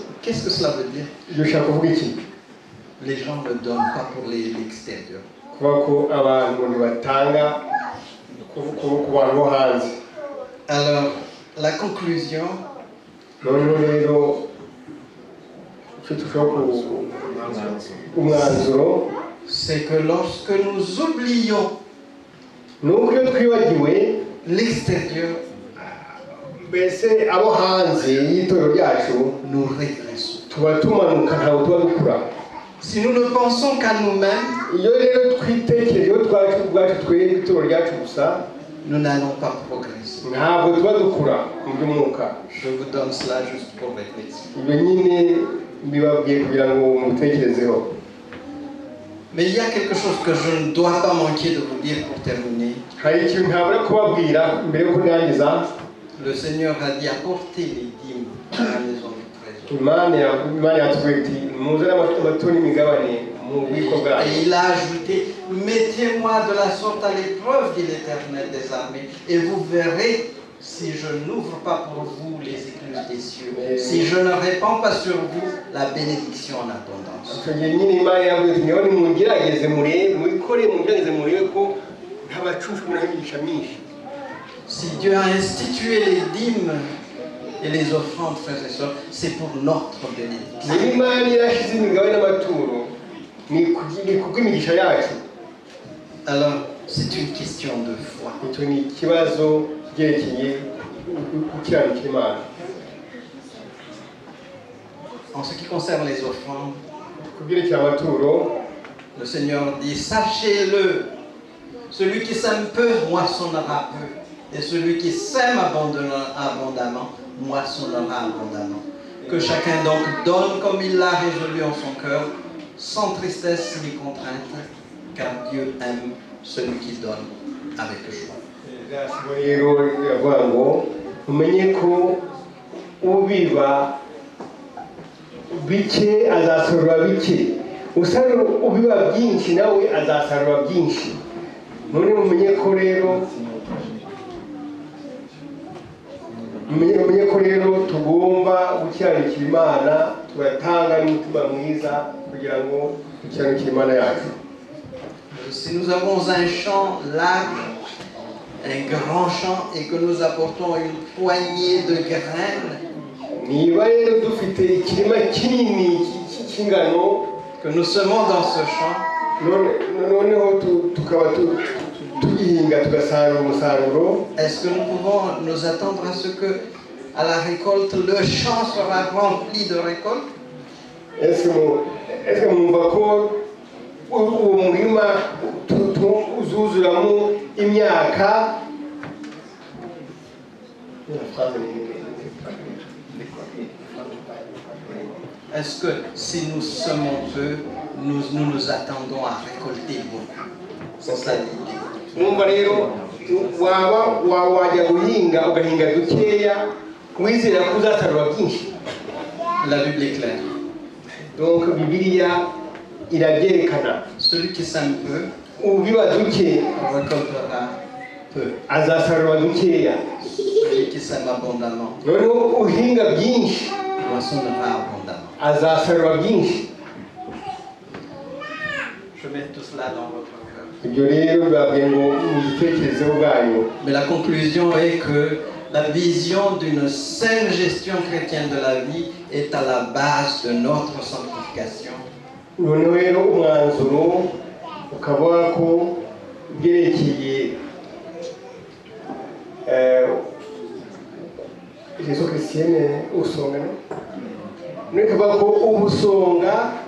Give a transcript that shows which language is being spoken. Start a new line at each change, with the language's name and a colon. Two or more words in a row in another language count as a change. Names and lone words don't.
French: Qu'est-ce que cela veut dire?
Kinyarwanda: Ibyo ushaka kuvuga iki?
French: Les gens ne donnent pas pour l'extérieur.
Kinyarwanda: Kuba ko abantu batanga ku bantu bo hanze.
French: Alors, la conclusion,
Kinyarwanda: noneho rero icyo dushobora umwanzuro,
French: c'est que lorsque nous oublions
Kinyarwanda: nuko iyo twibagiwe
French: l'extérieur,
Kinyarwanda: mbese abo hanze y'itorero ryacu,
French: nous régressons.
Kinyarwanda: tuba tumanuka ntabwo tuba dukura.
French: Si nous ne pensons qu'à nous-mêmes,
Kinyarwanda: iyo rero twitekerejeho ubwacu twebwe itorero ryacu gusa,
French: nous n'allons pas progresser.
Kinyarwanda: ntabwo tuba dukura mu by'umwuka.
French: Je vous donne cela juste pour réfléchir.
Kinyarwanda: ibyo nyine mbibabwiye kugira ngo mutekerezeho.
French: Mais il y a quelque chose que je ne dois pas manquer de vous dire pour terminer.
Kinyarwanda: hari ikintu ntabura kubabwira mbere yo kurangiza.
French: Le Seigneur a dit apportez les dîmes à la maison du trésor.
Kinyarwanda: Imana yatubwiye iti muzane amaturo n'imigabane mu bubiko bwayo.
French: Et il a ajouté mettez-moi de la sorte à l'épreuve, dit l'Éternel des armées, et vous verrez si je n'ouvre pas pour vous les écluses des cieux, si je ne répands pas sur vous la bénédiction en abondance.
Kinyarwanda: icyo gihe nyine Imana yavuze iti niho nimugerageze murebe, mubikore mugerageze murebe ko ntabacunshwe n'imigisha myinshi.
French: Si Dieu a institué les dîmes et les offrandes, frères et sœurs, c'est pour notre bénédiction.
Kinyarwanda: niba Imana yarashyize imigabane n'amaturo ni kubw'imigisha yacu.
French: Alors, c'est une question de foi.
Kinyarwanda: icyo ni ikibazo cyerekeye gukiranukira Imana.
French: En ce qui concerne les offrandes,
Kinyarwanda: ku byerekeye amaturo,
French: le Seigneur dit sachez-le, celui qui sème peu moissonnera peu, et celui qui sème abondamment moissonnera abondamment. Que chacun donc donne comme il l'a résolu en son cœur, sans tristesse ni contrainte, car Dieu aime celui qui donne avec joie.
Kinyarwanda: rero iravuga ngo umenye ko ubiba bike azasarura bike, ubiba byinshi nawe azasarura byinshi. none mumenye ko rero tugomba gukiranukira Imana, tugatanga n'umutima mwiza kugira ngo dukiranukire Imana yacu.
French: Si nous avons un champ large, un grand champ, et que nous apportons une poignée de graines,
Kinyarwanda: niba rero dufite ikirima kinini cy'ingano,
French: que nous semons dans ce champ,
Kinyarwanda: noneho tukaba tugihinga tugasarura umusaruro,
French: est-ce que nous pouvons nous attendre à ce que, à la récolte, le champ sera rempli de récolte? est-ce que
Kinyarwanda: mwumva ko uwo murima uzuzuramo imyaka?
French: Est-ce que si nous semons peu, nous nous attendons à récolter beaucoup? C'est ça l'idée.
Kinyarwanda: mwumva rero wajya guhinga ugahinga dukeya wizera ko uzasarura byinshi?
French: La Bible est claire.
Kinyarwanda: donc Bibiliya irabyerekana.
French: Celui qui sème peu
Kinyarwanda: ubiba duke
French: récoltera peu.
Kinyarwanda: azasarura dukeya.
French: Celui qui sème abondamment
Kinyarwanda: noneho uhinga byinshi
French: moissonnera abondamment.
Kinyarwanda: azasarura byinshi.
French: Je mets tout cela dans votre cœur.
Kinyarwanda: ibyo rero bibabwiye ngo mubitekerezeho bwanyu.
French: Mais la conclusion est que la vision d'une saine gestion chrétienne de la vie est à la base de notre sanctification.
Kinyarwanda: noneho rero umwanzuro ukaba ko byerekeye Jesu Christienne usonga nikavuga ko ubusonga